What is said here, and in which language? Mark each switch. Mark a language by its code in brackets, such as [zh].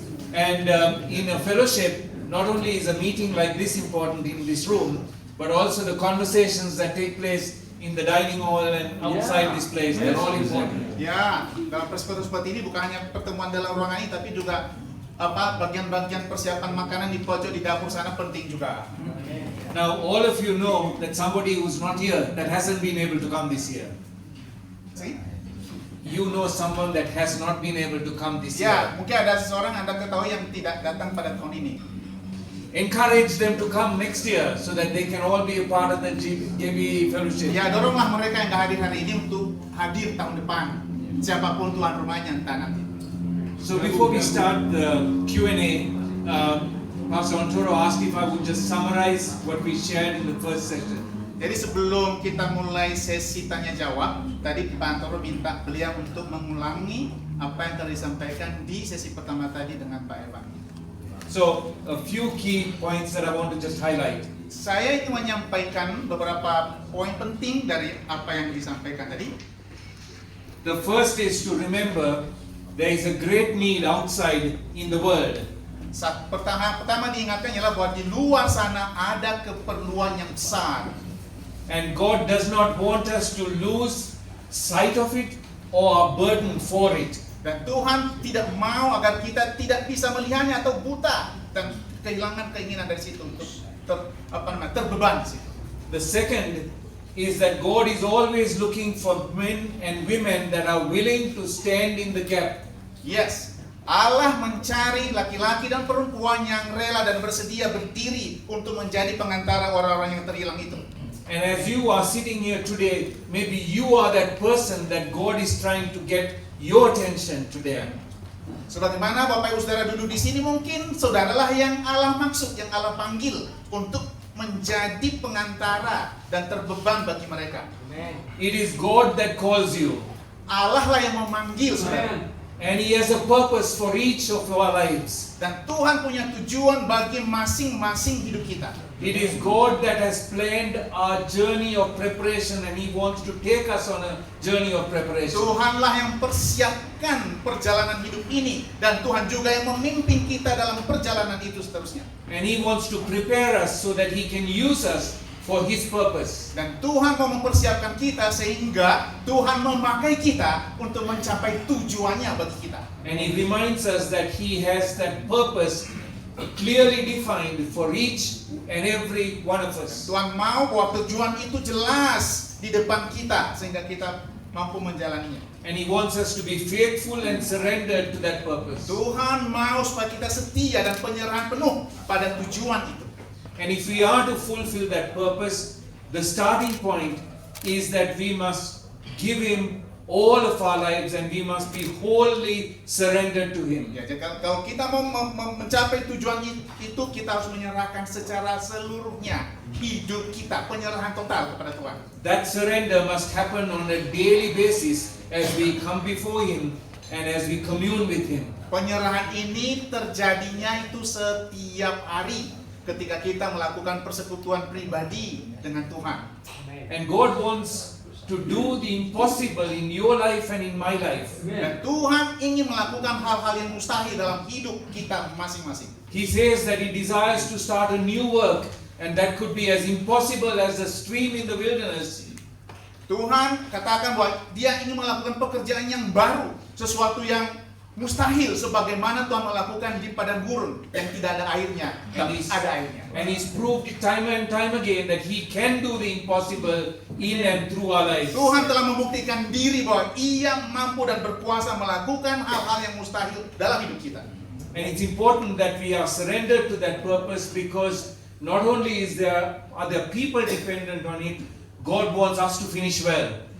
[en] And in a fellowship, not only is a meeting like this important in this room, but also the conversations that take place in the dining hall and outside this place, they're all important. [id] Ya, dalam perspektif seperti ini bukan hanya pertemuan dalam ruangan ini, tapi juga bagian-bagian persiapan makanan di pojok di dapur sana penting juga. [en] Now, all of you know that somebody who's not here, that hasn't been able to come this year. See? You know someone that has not been able to come this Ya, year. [id] mungkin ada seseorang Anda ketahui yang tidak datang pada tahun ini. [en] Encourage them to come next year so that they can all be a part of the JB fellowship. [id] Ya, doronglah mereka yang nggak hadir hari ini untuk hadir tahun depan. Siapapun tuan rumahnya entah nanti. [en] So before we start the Q&A, Pastor Arturo asked if I would just summarize what we shared in the first session. [id] Jadi sebelum kita mulai sesi tanya jawab, tadi Pak Antoro minta beliau untuk mengulangi apa yang telah disampaikan di sesi pertama tadi dengan Pak Evan. [en] So a few key points that I want to just highlight. [id] Saya ingin menyampaikan beberapa poin penting dari apa yang disampaikan tadi. [en] The first is to remember there is a great need outside in the world. [id] Pertama diingatkan ialah bahwa di luar sana ada keperluan yang besar. [en] And God does not want us to lose sight of it or a burden for it. [id] Dan Tuhan tidak mau agar kita tidak bisa melihatnya atau buta dan kehilangan keinginan dari situ untuk terbeban di situ. [en] The second is that God is always looking for men and women that are willing to stand in the gap. [id] Yes, Allah mencari laki-laki dan perempuan yang rela dan bersedia berdiri untuk menjadi pengantara orang-orang yang terhilang itu. [en] And as you are sitting here today, maybe you are that person that God is trying to get your attention today. [id] Sebagaimana Bapak Ibu Saudara duduk di sini, mungkin saudaralah yang Allah maksud, yang Allah panggil untuk menjadi pengantara dan terbeban bagi mereka. [en] It is God that calls you. [id] Allah lah yang memanggil saudara. [en] And He has a purpose for each of our lives. [id] Dan Tuhan punya tujuan bagi masing-masing hidup kita. [en] It is God that has planned our journey of preparation and He wants to take us on a journey of preparation. [id] Tuhanlah yang persiapkan perjalanan hidup ini, dan Tuhan juga yang memimpin kita dalam perjalanan itu seterusnya. [en] And He wants to prepare us so that He can use us for His purpose. [id] Dan Tuhan mau mempersiapkan kita sehingga Tuhan memakai kita untuk mencapai tujuannya bagi kita. [en] And He reminds us that He has that purpose clearly defined for each and every one of us. [id] Tuhan mau bahwa tujuan itu jelas di depan kita sehingga kita mampu menjalaninya. [en] And He wants us to be faithful and surrendered to that purpose. [id] Tuhan mau supaya kita setia dan penyerahan penuh pada tujuan itu. [en] And if we are to fulfill that purpose, the starting point is that we must give Him all of our lives and we must be wholly surrendered to Him. [id] Ya, jadi kalau kita mau mencapai tujuan itu, kita harus menyerahkan secara seluruhnya hidup kita, penyerahan total kepada Tuhan. [en] That surrender must happen on a daily basis as we come before Him and as we commune with Him. [id] Penyerahan ini terjadinya itu setiap hari ketika kita melakukan persekutuan pribadi dengan Tuhan. [en] And God wants to do the impossible in your life and in my life. [id] Dan Tuhan ingin melakukan hal-hal yang mustahil dalam hidup kita masing-masing. [en] He says that He desires to start a new work, and that could be as impossible as a stream in the wilderness. [id] Tuhan katakan bahwa Dia ingin melakukan pekerjaan yang baru, sesuatu yang mustahil sebagaimana Tuhan melakukan di padang gurun yang tidak ada airnya, tapi ada airnya. [en] And He's proved time and time again that He can do the impossible in and through our lives. [id] Tuhan telah membuktikan diri bahwa Ia mampu dan berkuasa melakukan hal-hal yang mustahil dalam hidup kita. [en] And it's important that we are surrendered to that purpose, because not only are there people dependent on it, God wants us to finish well.